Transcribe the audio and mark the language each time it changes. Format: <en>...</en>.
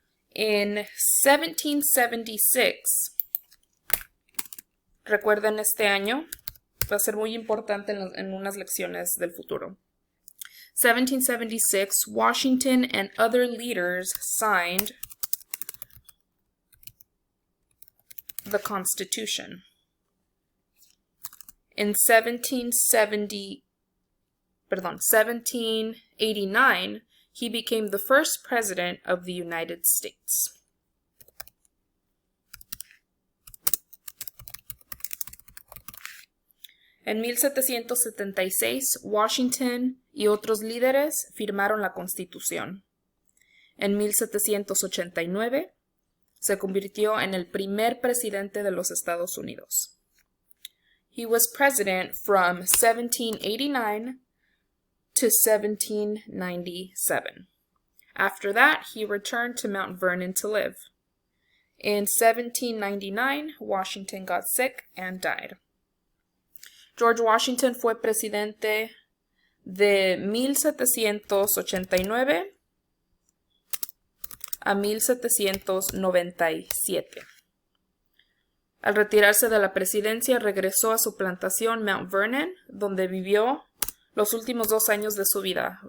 <es>En 1776, recuerden este año, va a ser muy importante en unas lecciones del futuro.</es> <en>1776, Washington and other leaders signed the Constitution. In 1789, he became the first president of the United States.</en> <es>En 1776, Washington y otros líderes firmaron la Constitución. En 1789, se convirtió en el primer presidente de los Estados Unidos.</es> <en>He was president from 1789 to 1797. After that, he returned to Mount Vernon to live. In 1799, Washington got sick and died.</en> <es>George Washington fue presidente de 1789 a 1797. Al retirarse de la presidencia, regresó a su plantación Mount Vernon, donde vivió los últimos 2 años de su vida.</es>